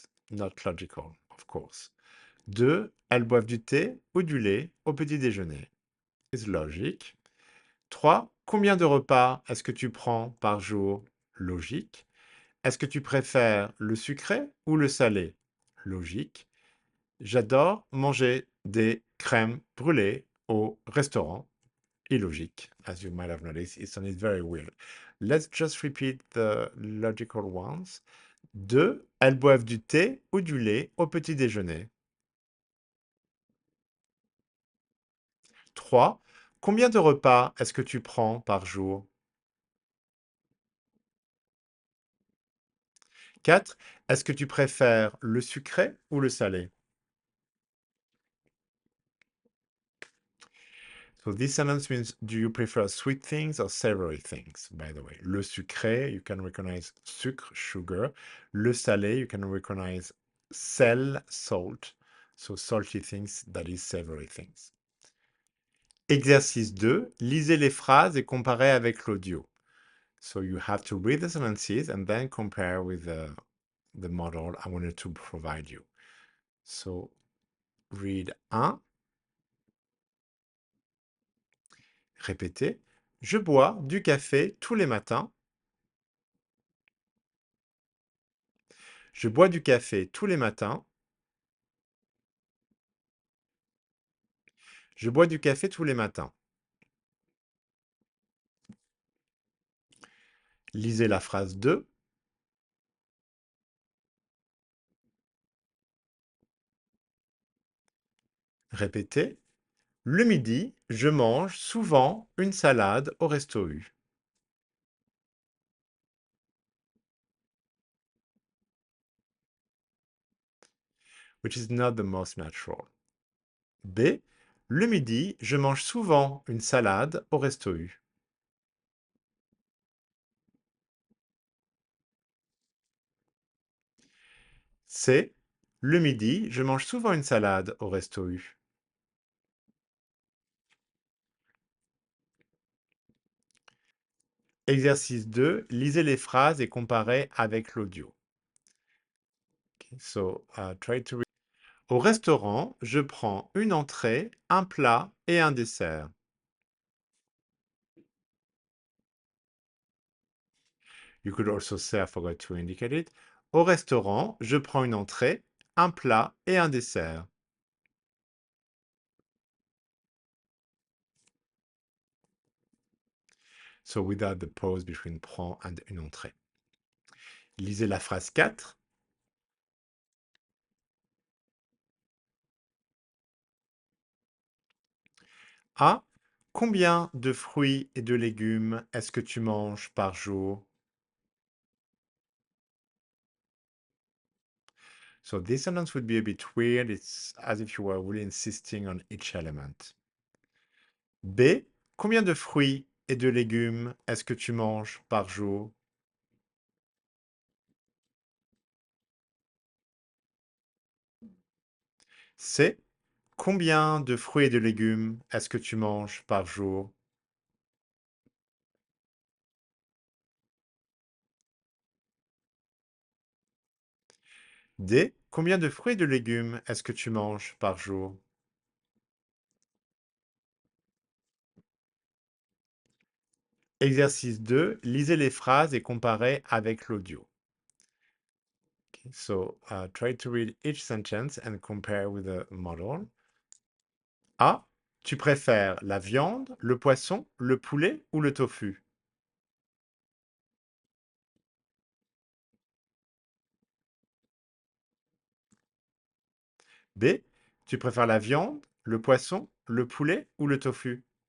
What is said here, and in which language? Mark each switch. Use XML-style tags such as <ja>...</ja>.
<en>Not logical, of course.</en> <fr>2. Elles boivent du thé ou du lait au petit déjeuner. Is logique. 3. Combien de repas est-ce que tu prends par jour? Logique. Est-ce que tu préfères le sucré ou le salé? Logique. J'adore manger des crèmes brûlées au restaurant.</fr> <en>Illogique, as you might have noticed. It sounded very weird. Let's just repeat the logical ones. 2.</en> <fr>Elles boivent du thé ou du lait au petit déjeuner. 3. Combien de repas est-ce que tu prends par jour? 4. Est-ce que tu préfères le sucré ou le salé?</fr> <en>So this sentence means, do you prefer sweet things or savory things, by the way?</en> <fr>Le sucré,</fr> <en>you can recognize sucre, sugar.</en> <fr>Le salé,</fr> <en>you can recognize sel, salt. So salty things, that is savory things.</en> <fr>Exercice 2, lisez les phrases et comparez avec l'audio.</fr> <en>So you have to read the sentences and then compare with the model I wanted to provide you. So read 1,</en> <fr>répétez. Je bois du café tous les matins. Je bois du café tous les matins. Je bois du café tous les matins. Lisez la phrase 2. Répétez. Le midi, je mange souvent une salade au resto U.</fr> <en>Which is not the most natural. B.</en> <fr>Le midi, je mange souvent une salade au resto U. C. Le midi, je mange souvent une salade au resto U. Exercice 2. Lisez les phrases et comparez avec l'audio.</fr> <en>Okay, so, try to read.</en> <fr>Au restaurant, je prends une entrée, un plat et un dessert.</fr> <en>You could also say, I forgot to indicate it.</en> <fr>Au restaurant, je prends une entrée, un plat et un dessert.</fr> <en>So without the pause between prend and une entrée.</en> <fr>Lisez la phrase 4. A. Combien de fruits et de légumes est-ce que tu manges par jour?</fr> <en>So this sentence would be a bit weird. It's as if you were really insisting on each element. B.</en> <fr>Combien de fruits et de légumes est-ce que tu manges par jour? C. Combien de fruits et de légumes est-ce que tu manges par jour? D. Combien de fruits et de légumes est-ce que tu manges par jour? Exercice 2. Lisez les phrases et comparez avec l'audio.</fr> <en>Okay, so try to read each sentence and compare with the model. A.</en> <fr>Tu préfères la viande, le poisson, le poulet ou le tofu? B. Tu préfères la viande, le poisson, le poulet ou le tofu?</fr>